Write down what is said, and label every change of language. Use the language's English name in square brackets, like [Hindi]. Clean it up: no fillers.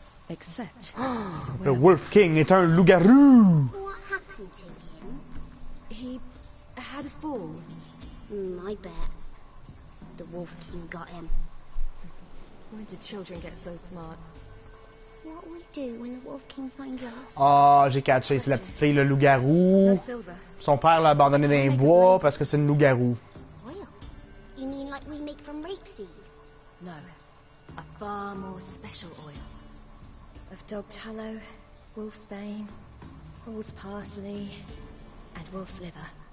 [English] Except he's a [French] Le [English] werewolf. [French] Wolf King est un loup-garou. [English] What happened to him? He had a fall. I bet. The Wolf King got him. When did children get so smart? What will we do when the Wolf King finds us? [French] Ah, j'ai catché, c'est la petite fille, le loup-garou. [English] No silver. [French] Son père l'a abandonné dans les bois parce que c'est une loup-garou. [English] Oil? You mean like we make from rapeseed? No. A far more special oil. Of dog tallow, wolf's bane, bull's parsley, and wolf's liver.